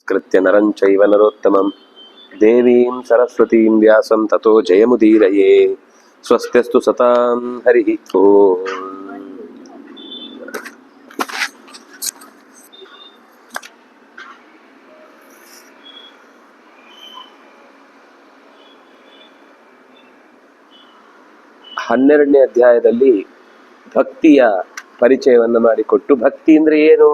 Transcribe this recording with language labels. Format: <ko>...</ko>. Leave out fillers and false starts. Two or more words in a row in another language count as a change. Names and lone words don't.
<sa>ಕೃತ್ಯ ನರಂಚೈವ ನರೋತ್ತಮಂ ದೇವೀಂ ಸರಸ್ವತೀಂ ವ್ಯಾಸಂ ತಥೋ ಜಯಮುದೀರಯೇ. ಸ್ವಸ್ತ್ಯಸ್ತು ಸತಾಂ ಹರಿ ಓಂ.</sa> <kn>ಹನ್ನೆರಡನೇ ಅಧ್ಯಾಯದಲ್ಲಿ ಭಕ್ತಿಯ ಪರಿಚಯವನ್ನು ಮಾಡಿಕೊಟ್ಟು, ಭಕ್ತಿ ಅಂದ್ರೆ ಏನು,</kn>